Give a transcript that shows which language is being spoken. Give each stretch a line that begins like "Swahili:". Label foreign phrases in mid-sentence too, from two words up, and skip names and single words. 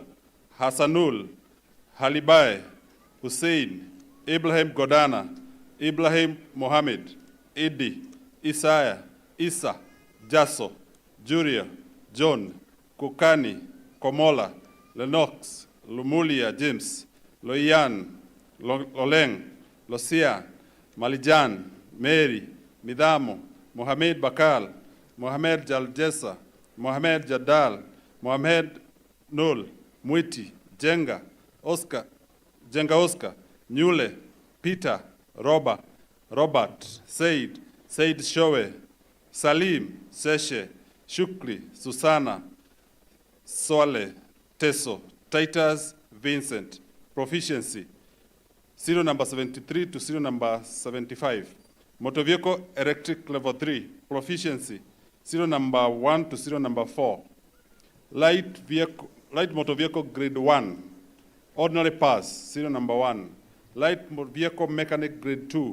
English: Hassanul, Halibae, Hussein, Ibrahim Godana, Ibrahim Mohammed, Idi, Isaiah, Isa, Jasso, Juria, John, Kukani, Komola, Lennox, Lumulia James, Loian, Loleng, Losia, Malijan, Mary, Midamo, Mohamed Bakal, Mohamed Jaljesa, Mohamed Jadal, Mohamed Nul, Mwiti, Jenga, Oscar, Nyule, Peter, Robert, Said Showe, Salim, Seshe, Shukri, Susana, Swale, Teso, Titus, Vincent. Proficiency, serial number 73 to serial number 75. Motor vehicle electric level 3. Proficiency, serial number 1 to serial number 4. Light motor vehicle grade 1. Ordinary pass, serial number 1. Light vehicle mechanic grade 2.